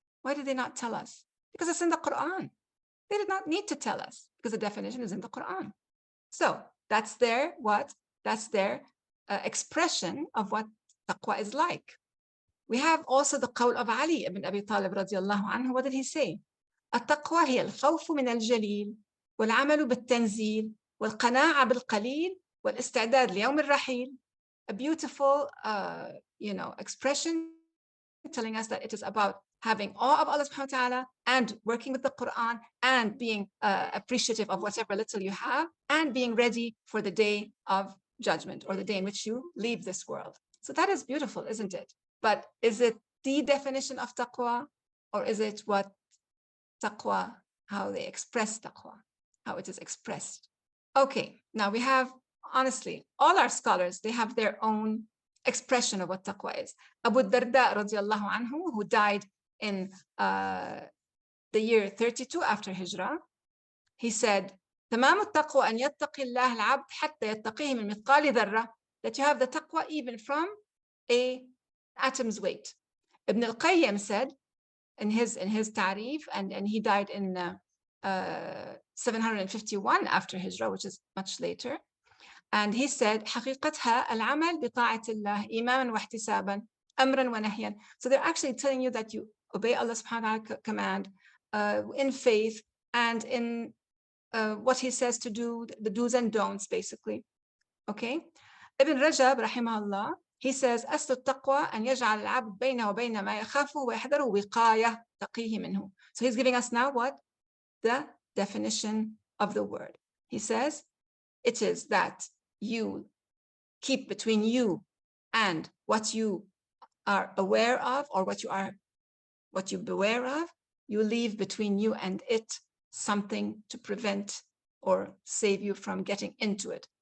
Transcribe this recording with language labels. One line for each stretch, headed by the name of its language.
English: Why did they not tell us? Because it's in the Qur'an. They did not need to tell us because the definition is in the Qur'an. So that's their what? That's their expression of what taqwa is like. We have also the qawl of Ali ibn Abi Talib radiallahu anhu. What did he say?
Arabic: التقوى هي الخوف من الجليل والعمل بالتنزيل والقناعة بالقليل والاستعداد ليوم الرحيل.
English: A beautiful, expression telling us that it is about having awe of Allah subhanahu wa ta'ala and working with the Qur'an and being appreciative of whatever little you have and being ready for the day of judgment or the day in which you leave this world. So that is beautiful, isn't it? But is it the definition of taqwa, or is it what taqwa, how they express taqwa, how it is expressed? Okay, now we have, honestly, all our scholars, they have their own expression of what taqwa is. Abu Darda radiallahu anhu, who died in the year 32 after Hijrah, he said,
Arabic: تمام التقوى أن يتقي الله العبد حتى يتقيه من مثقال ذرة,
English: that you have the taqwa even from a atom's weight. Ibn al-Qayyim said in his ta'rif, and he died in 751 after Hijrah, which is much later. And he said,
Arabic: حقيقتها العمل بطاعة الله إيمانا واحتسابا أمرا ونهيا.
English: So they're actually telling you that you obey Allah subhanahu wa ta'ala command in faith and in what he says to do, the do's and don'ts, basically. Okay?
Arabic: Ibn Rajab, rahimahullah,
English: he says,
Arabic: أصل التقوى أن يجعل العبد بينه وبين ما يخافه ويحذره وقاية تقيه منه.
English: So he's giving us now what? The definition of the word. He says, it is that you keep between you and what you are aware of, or what you beware of, you leave between you and it something to prevent or save you from getting into it.